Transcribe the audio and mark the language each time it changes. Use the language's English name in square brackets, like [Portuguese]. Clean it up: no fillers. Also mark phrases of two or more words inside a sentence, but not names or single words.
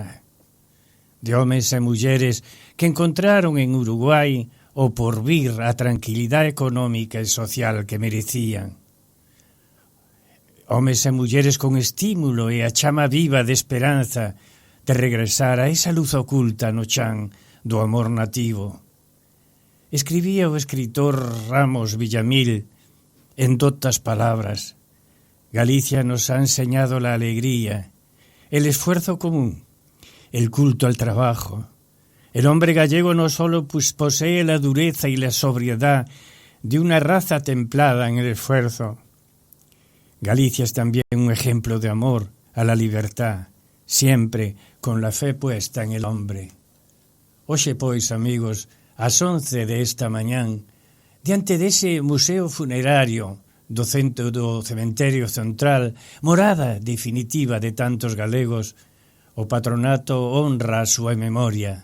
[Galician] De homes e mulleres que encontraron en Uruguai o porvir, a tranquilidade económica e social que merecían. Homes e mulleres con estímulo e a chama viva de esperanza de regresar a esa luz oculta no chan do amor nativo. Escribía o escritor Ramos Villamil en dotas palabras: [Spanish] Galicia nos ha enseñado la alegría, el esfuerzo común, el culto al trabajo. El hombre gallego no solo posee la dureza y la sobriedad de una raza templada en el esfuerzo. Galicia es también un ejemplo de amor a la libertad, siempre con la fe puesta en el hombre. [Galician] Hoxe, pois, amigos, ás 11 desta mañán, diante dese museo funerario do centro do Cementerio Central, morada definitiva de tantos galegos, o patronato honra a súa memoria.